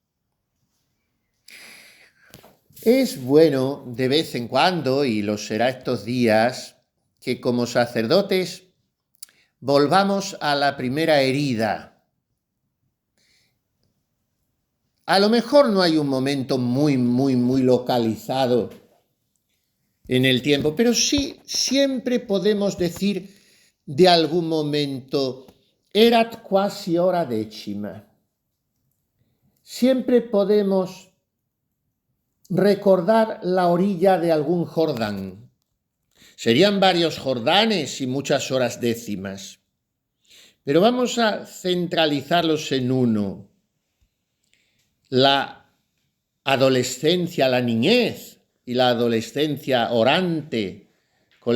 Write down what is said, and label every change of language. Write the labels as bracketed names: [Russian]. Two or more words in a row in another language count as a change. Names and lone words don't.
[Spanish] Es bueno de vez en cuando, y lo será estos días, que como sacerdotes volvamos a la primera herida. A lo mejor no hay un momento muy localizado en el tiempo, pero sí siempre podemos decir de algún momento: [Latin] erat quasi hora decima. [Spanish] Siempre podemos recordar la orilla de algún Jordán. Serían varios Jordanes y muchas horas décimas. Pero vamos a centralizarlos en uno: la adolescencia, la niñez y la adolescencia orante, con